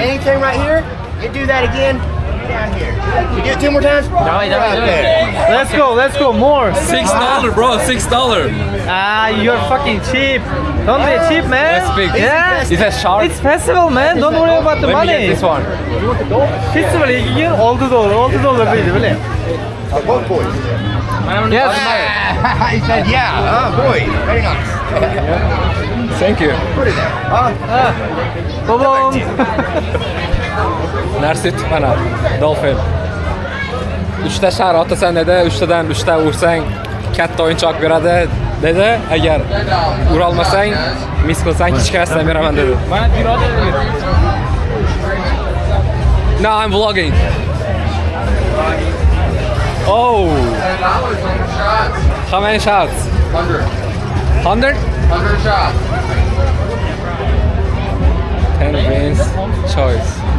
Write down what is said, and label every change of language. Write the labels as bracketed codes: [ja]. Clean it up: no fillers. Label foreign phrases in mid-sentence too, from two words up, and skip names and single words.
[en] Anything right here, you do that again, down here. You do it 2 more times? Right there. Let's go, more. $6, bro. $6. Ah, you're fucking cheap. Don't be cheap, man. That's big. Yeah. Is that sharp? It's festival, man. Don't worry about the Let me money. get this one. [uz] Festival $2 $6 deydi, biling. [en] Both boys. Yes. He said, yeah. Oh, boy. Very nice. Thank you. Put it there. [uz] Bobom. Narsit mana Dolphin. 3 ta shar otasan dedi, 3 tadan 3 ta ursang katta o'yinchoq beradi dedi. Agar ura olmasang, mis qilsang kichkinasidan beraman dedi. Mana piroda dedi. [en] No, I'm vlogging. Oh. How many shots? 100. 100? 100 shots. 10 wins choice.